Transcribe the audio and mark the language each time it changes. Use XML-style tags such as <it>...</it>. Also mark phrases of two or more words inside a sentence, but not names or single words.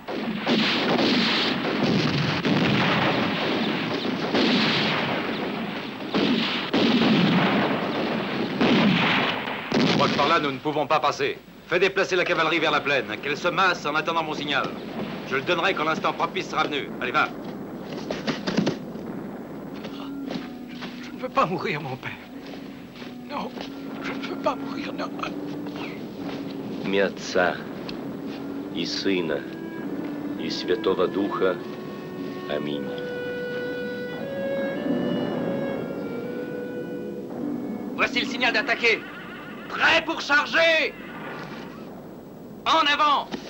<fr>Je crois que par là, nous ne pouvons pas passer. Fais déplacer la cavalerie vers la plaine, qu'elle se masse en attendant mon signal. Je le donnerai quand l'instant propice sera venu. Allez, va. Je ne veux pas mourir, mon père. Non, je ne veux pas mourir, non.</fr> <uk>Ім'я Отця і Сина</uk> <ru>и Святого Духа. Аминь.</ru> <fr>Voici le signal d'attaquer. Prêt pour charger. En avant.</fr>